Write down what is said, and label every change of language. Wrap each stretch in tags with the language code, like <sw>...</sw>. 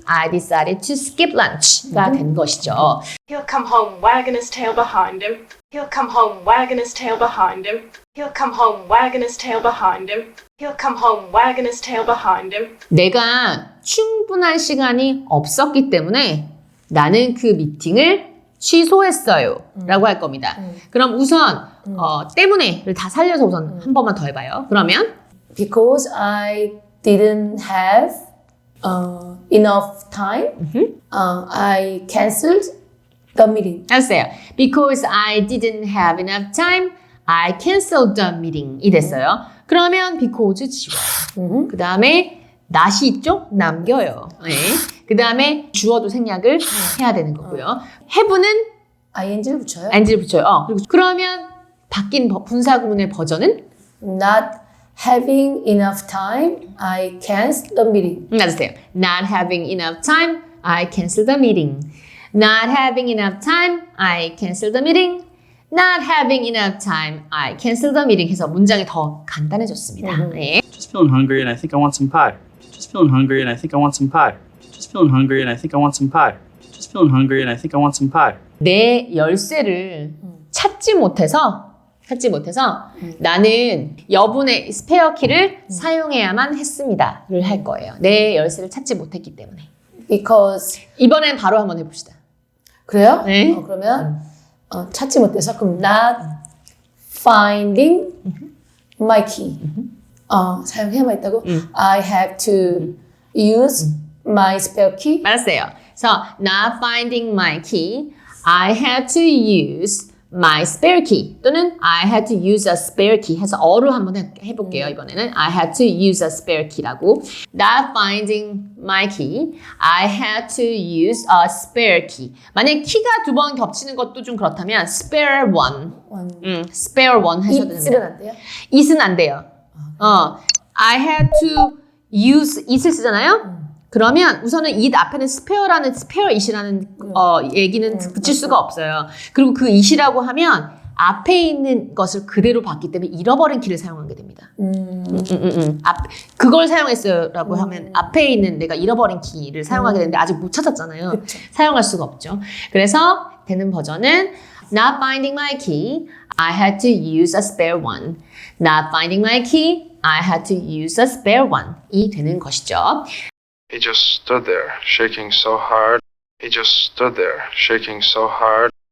<en>I decided to skip lunch</en> <ko>가 된 것이죠.</ko> <en>He'll come home wagging his tail behind him. He'll come home wagging his tail behind him. He'll come home wagging his tail behind him. He'll come home wagging his tail behind him.</en> <ko>내가 충분한 시간이 없었기 때문에 나는 그 미팅을 취소했어요 라고 할 겁니다. 그럼 우선 때문에를 다 살려서 우선 한 번만 더 해봐요. 그러면</ko> <en>Because I didn't have enough time, I cancelled the meeting.</en> <ko>알았어요.</ko> <en>Because I didn't have enough time, I canceled the meeting</en> <ko>이 됐어요. 그러면 because 지워요. 그 다음에 not이 있죠? 남겨요. 네. 그 다음에 주어도 생략을 해야 되는 거고요. have는 ing를 붙여요. ing를 붙여요. 그리고 그러면 바뀐 분사구문의 버전은</ko> <en>Not having enough time, I cancelled the meeting.</en> <ko>맞으세요.</ko> <en>Not having enough time, I canceled the meeting. Not having enough time, I canceled the meeting. Not having enough time, I canceled the meeting</en> <ko>해서 문장이 더 간단해졌습니다. 네.</ko> <en>Just feeling hungry and I think I want some pie. Just feeling hungry and I think I want some pie. Just feeling hungry and I think I want some pie. Just feeling hungry and I think I want some pie.</en> <ko>내 열쇠를 찾지 못해서 나는 여분의 스페어 키를 사용해야만 했습니다를 할 거예요. 내 열쇠를 찾지 못했기 때문에.</ko> <en>Because</en> <ko>이번엔 바로 한번 해봅시다. 그래요? 네. 그러면 찾지 못해서 그럼</ko> <en>not finding my key.</en> <ko>사용해야만 했다고.</ko> <en>I have to use my spare key.</en> <ko>맞았어요. 그래서</ko> <en>not finding my key, I had to use my spare key 또는 I had to use a spare key</en> <ko>해서 어로 한번 해볼게요.</ko> <en>이번에는 I had to use a spare key라고. Not finding my key, I had to use a spare key.</en> <ko>만약에 키가 두 번 겹치는 것도 좀 그렇다면</ko> <en>spare one, spare one</en> <ko>하셔도 it은 됩니다. 안 돼요? it은 안 돼요.</ko> <en>I had to use it을</en> <ko>쓰잖아요. 그러면 우선은 it 앞에는 spare라는 spare it이라는 얘기는 붙일 수가 없어요. 그리고 그 it이라고 하면 앞에 있는 것을 그대로 봤기 때문에 잃어버린 키를 사용하게 됩니다. 그걸 사용했어요라고 하면 앞에 있는 내가 잃어버린 키를 사용하게 되는데 아직 못 찾았잖아요. 그쵸. 사용할 수가 없죠. 그래서 되는 버전은</ko> <en>Not finding my key, I had to use a spare one. Not finding my key, I had to use a spare one.</en> <ko>이 되는 것이죠.</ko> <en>He just stood there, shaking so hard. He just stood there, shaking so hard.</en>